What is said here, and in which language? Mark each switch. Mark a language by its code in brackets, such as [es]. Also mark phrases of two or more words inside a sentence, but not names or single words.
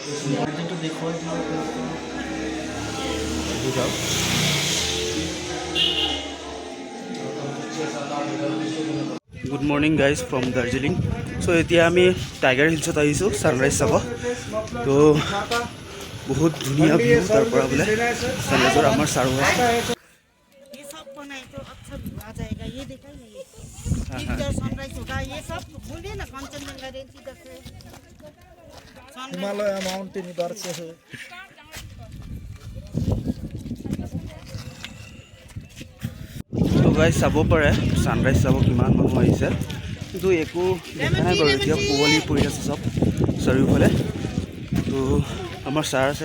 [en] Good morning guys from Darjeeling. [as] চ' এতিয়া আমি টাইগাৰ হিলছত আহিছোঁ ছানৰাইজ চাব। তো বহুত ধুনীয়া ভিউ তাৰ পৰা বোলে ছানৰাইজৰ। আমাৰ ছাৰো [hi] ये सब बनाए तो अच्छा आ जाएगा। ये देखा ही नहीं, पिक्चर सनराइज होगा। ये सब बोलिए ना कंचनजंगा रेंज इधर से हिमालय माउंटेन इधर से है। [as] তো গাইজ চাব পাৰে ছানৰাইজ চাব কিমান মানুহ আহিছে, কিন্তু একো দেখা নাই বাৰু। এতিয়া কুঁৱলী পৰি আছে চব চাৰিওফালে। তো আমাৰ ছাৰ আছে।